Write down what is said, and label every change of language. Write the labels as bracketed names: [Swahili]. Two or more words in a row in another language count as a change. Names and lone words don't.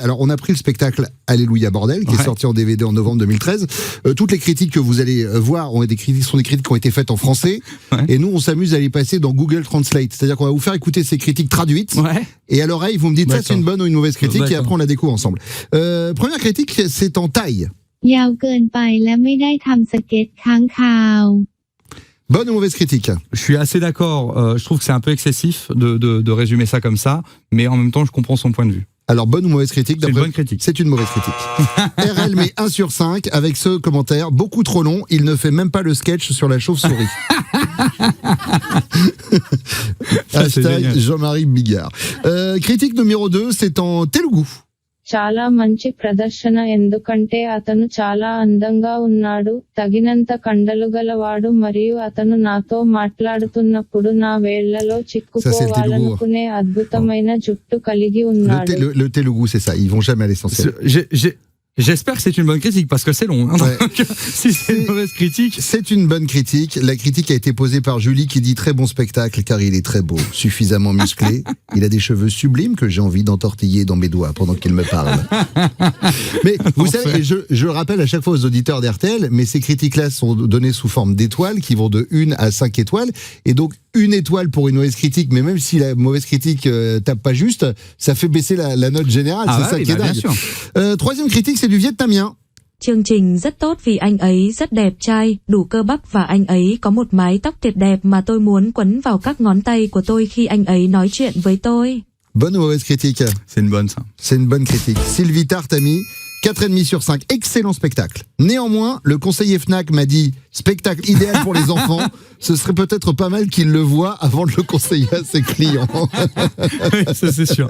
[French] Alors, on a pris le spectacle Alléluia Bordel, qui est sorti en DVD en novembre 2013. Toutes les critiques que vous allez voir sont des critiques qui ont été faites en français. Et nous, on s'amuse à les passer dans Google Translate. C'est-à-dire qu'on va vous faire écouter ces critiques traduites. Et à l'oreille, vous me dites ça, c'est une bonne ou une mauvaise critique. Et après, on la découvre ensemble. Première critique, c'est en thaï. [Thai] ยาวเกินไปและไม่ได้ทำสเก็ตค้างคาว [French] Bonne ou mauvaise critique? Je suis assez d'accord. Je trouve que c'est un peu excessif de résumer ça comme ça, mais en même temps, je comprends son point de vue. Alors, bonne ou mauvaise critique? C'est une bonne critique. C'est une mauvaise critique. RL met 1 sur 5 avec ce commentaire. Beaucoup trop long, il ne fait même pas le sketch sur la chauve-souris. Hashtag Jean-Marie Bigard. Critique numéro 2, c'est en Telugu. [Telugu] చాలా మంచి ప్రదర్శన ఎందుకంటే అతను చాలా అందంగా ఉన్నాడు తగినంత కండలు గలవాడు మరియు అతను నాతో మాట్లాడుతున్నప్పుడు నా వేళ్లలో చిక్కుకోవాలనుకునే అద్భుతమైన జుట్టు కలిగి ఉన్నాడు. [French] Le Telugu, c'est ça, ils vont jamais à l'essentiel. J'espère que c'est une bonne critique, parce que c'est long. Hein. Ouais. Si c'est une mauvaise critique... C'est une bonne critique. La critique a été posée par Julie qui dit très bon spectacle car il est très beau, suffisamment musclé. Il a des cheveux sublimes que j'ai envie d'entortiller dans mes doigts pendant qu'il me parle. Mais vous savez, je rappelle à chaque fois aux auditeurs d'RTL, mais ces critiques-là sont données sous forme d'étoiles qui vont de 1 à 5 étoiles. Et donc, 1 étoile pour une mauvaise critique, mais même si la mauvaise critique tape pas juste, ça fait baisser la note générale. C'est ça qui est dingue. Troisième critique, c'est du vietnamien. [Vietnamese] Chương trình rất tốt vì anh ấy rất đẹp trai, đủ cơ bắp và anh ấy có một mái tóc tuyệt đẹp mà tôi muốn quấn vào các ngón tay của tôi khi anh ấy nói chuyện với tôi. [French] Bonne ou mauvaise critique? C'est une bonne, ça. C'est une bonne critique. Sylvie Tartami, 4,5 sur 5. Excellent spectacle. Néanmoins, le conseiller Fnac m'a dit spectacle idéal pour les enfants. Ce serait peut-être pas mal qu'il le voie avant de le conseiller à ses clients. Oui, ça c'est sûr.